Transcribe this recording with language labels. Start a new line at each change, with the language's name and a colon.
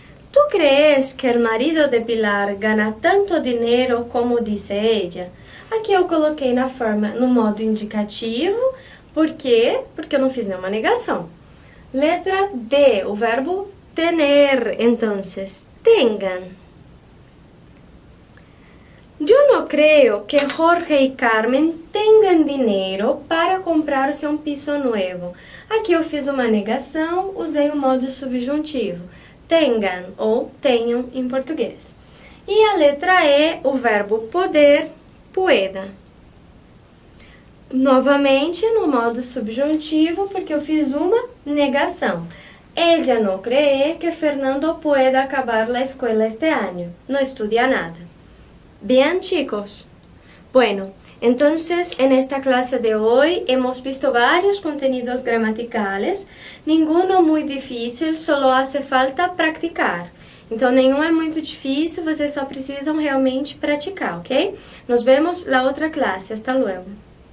Spanish: ¿Tú crees que el marido de Pilar gana tanto dinheiro como dice ella?
Portuguese: Aqui eu coloquei no modo indicativo, por quê? Porque eu não fiz nenhuma negação. Letra D, o verbo tener, entonces, tengan.
Spanish: Yo no creo que Jorge y Carmen tengan dinheiro para comprarse um piso nuevo.
Portuguese: Aqui eu fiz uma negação, usei o modo subjuntivo. Tengan ou tenham em português. E a letra E, o verbo poder, pueda. Novamente no modo subjuntivo, porque eu fiz uma negação.
Spanish: Ella no cree que Fernando pueda acabar la escuela este año. No estudia nada. Bien, chicos. Bueno, entonces en esta clase de hoy hemos visto varios contenidos gramaticales, ninguno muy difícil, solo hace falta practicar.
Portuguese: Então, nenhum é muito difícil, vocês só precisam realmente praticar, ok? Nos vemos na outra classe.
Spanish: Hasta luego.